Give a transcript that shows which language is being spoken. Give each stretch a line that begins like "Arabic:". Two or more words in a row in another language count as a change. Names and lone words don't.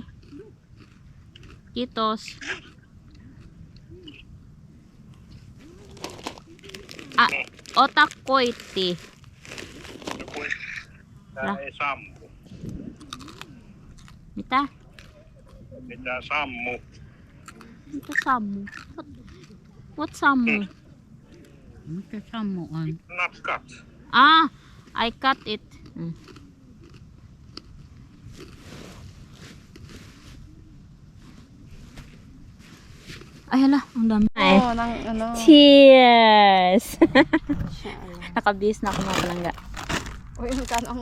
Finnish: Kiitos. Ota koitti. Tää ei sammu. Mitä? Mitä sammu? Mitä sammu? What sammu? Mikä sammu on?
English: Not cut. I cut it.
Filipino: Ay, hala, ang dami. Oh, nang ano.
English: Cheers!
Cebuano: Nakabis na ako mga palangga.
Filipino: Uy, magkano ang...